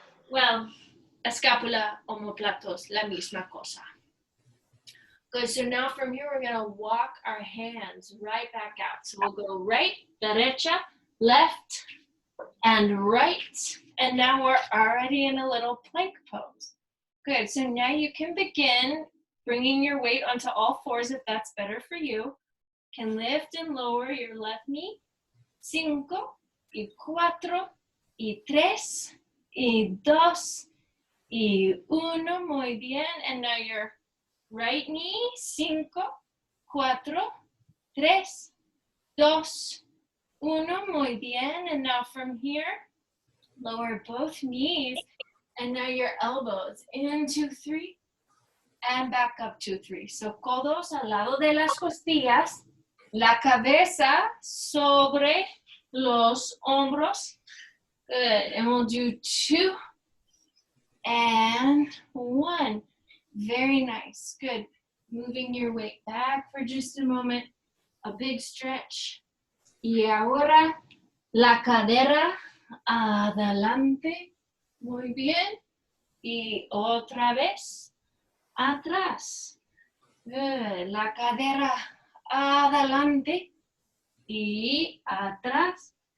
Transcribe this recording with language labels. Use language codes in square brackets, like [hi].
[es] Well, escápula, omóplatos, la misma cosa. [en] Good, so now from here, we're gonna walk our hands right back out. So we'll go right, derecha, left, and right. And now we're already in a little plank pose. Good, so now you can begin bringing your weight onto all fours if that's better for you. Can lift and lower your left knee. [es] 5, y 4, y 3, y 2, y 1. Muy bien. [en] And now your right knee. 5, 4, 3, 2, 1. [es] Muy bien. [en] And now from here, lower both knees. And now your elbows in 2, 3, and back up 2, 3. [es] So codos al lado de las costillas, la cabeza sobre los hombros. [en] Good. And we'll do 2 and 1. Very nice. Good. Moving your weight back for just a moment. A big stretch. [es] Y ahora la cadera adelante. Muy bien. Y otra vez atrás. [en] Good. [es] La cadera adelante y atrás.